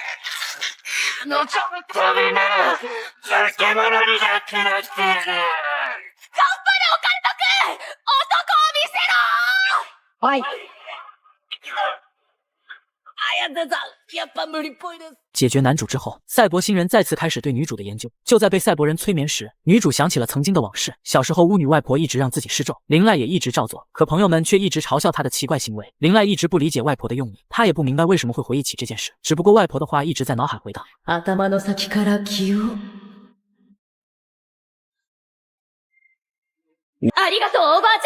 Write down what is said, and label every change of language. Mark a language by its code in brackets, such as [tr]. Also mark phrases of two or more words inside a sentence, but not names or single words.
[ja] 彼女のためなら、化け物になってなってやる。頑張れオカルト君、男を見せろ。はい。綾瀬さん、やっぱ無理っぽいです。 [zh] 解决男主之后，赛博星人再次开始对女主的研究。就在被赛博人催眠时，女主想起了曾经的往事。小时候，巫女外婆一直让自己施咒，灵赖也一直照做，可朋友们却一直嘲笑她的奇怪行为。灵赖一直不理解外婆的用意，她也不明白为什么会回忆起这件事。只不过外婆的话一直在脑海回荡。 [ja] 頭の先から気を。ありがとう、おばあちゃん。